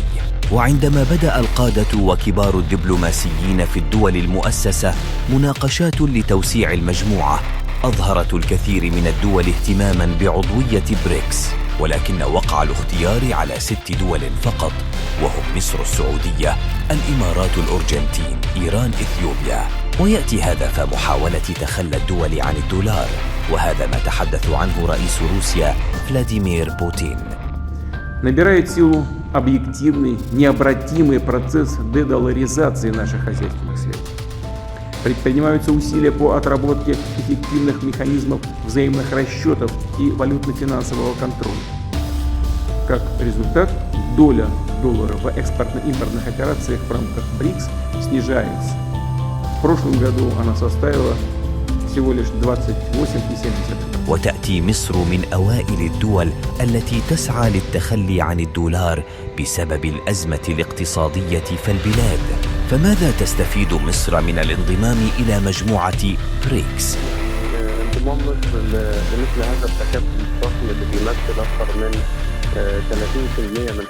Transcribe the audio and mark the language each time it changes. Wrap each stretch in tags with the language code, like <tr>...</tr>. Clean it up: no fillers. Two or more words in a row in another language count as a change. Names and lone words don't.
<ar>وعندما بدأ القادة وكبار الدبلوماسيين في الدول المؤسسة مناقشات لتوسيع المجموعة، أظهرت الكثير من الدول اهتماماً بعضوية بريكس، ولكن وقع الاختيار على 6 دول فقط، وهم مصر، السعودية، الإمارات، الأرجنتين، إيران، إثيوبيا. ويأتي هذا في محاولة تخلى الدول عن الدولار، وهذا ما تحدث عنه رئيس روسيا فلاديمير بوتين.</ar> <ru>Набирает силу объективный, необратимый процесс дедоларизации наших хозяйственных связей. Предпринимаются усилия по отработке эффективных механизмов взаимных расчетов и валютно-финансового контроля. Как результат, доля доллара в экспортно-импортных операциях в рамках БРИКС снижается. В прошлом году она составила всего лишь 28,7%.</ru> <ar>وتأتي مصر من أوائل الدول التي تسعى للتخلي عن الدولار بسبب الأزمة الاقتصادية في البلاد. فماذا تستفيد مصر من الانضمام إلى مجموعة بريكس؟ انضمام مصر لمثل هذا التكتل الضخم اللي بيمثل أكثر من 30% من</ar>